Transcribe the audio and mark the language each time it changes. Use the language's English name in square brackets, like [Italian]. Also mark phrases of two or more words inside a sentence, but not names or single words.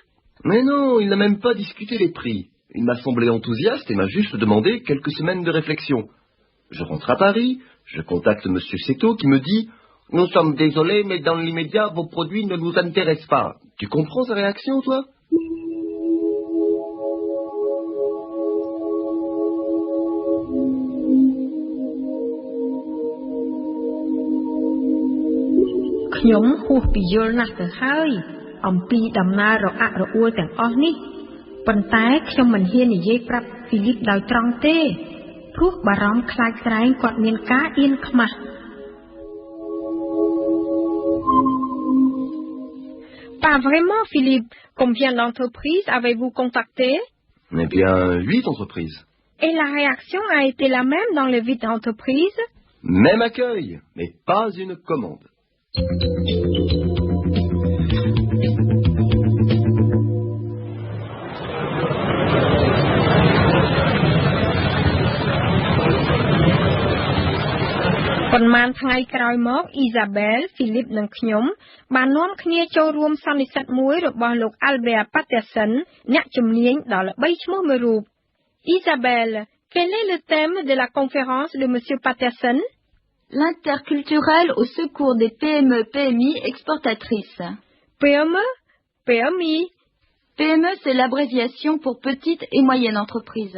[French] Mais non, il n'a même pas discuté les prix. Il m'a semblé enthousiaste et m'a juste demandé quelques semaines de réflexion. Je rentre à Paris, je contacte M. Seto qui me dit « Nous sommes désolés, mais dans l'immédiat, vos produits ne nous intéressent pas. » Tu comprends sa réaction, toi? [Khmer] ខ្ញុំហួសពីយល់ណាស់ទៅហើយអំពីដំណើររអាក់រអួលទាំងអស់នេះប៉ុន្តែខ្ញុំមិនហ៊ាននិយាយប្រាប់ហ្វីលីបដោយត្រង់ទេព្រោះបារម្ភខ្លាចក្រែងគាត់មានការអៀនខ្មាស់ [French] Pas vraiment, Philippe. Combien d'entreprises avez-vous contacté? Eh bien, 8 entreprises. Et la réaction a été la même dans les 8 entreprises? Même accueil, mais pas une commande. [Khmer] ប៉ុន្មានថ្ងៃក្រោយមក Isabelle, Philippe និងខ្ញុំបាននាំគ្នាចូលរួមសន្និសីទមួយរបស់លោក Albert Patterson អ្នកជំនាញដ៏ល្បីឈ្មោះមួយរូប [French] Isabelle, quel est le thème de la conférence de monsieur Patterson? L'interculturel au secours des PME, PMI exportatrices. PME? PMI? PME, c'est l'abréviation pour petite et moyenne entreprise.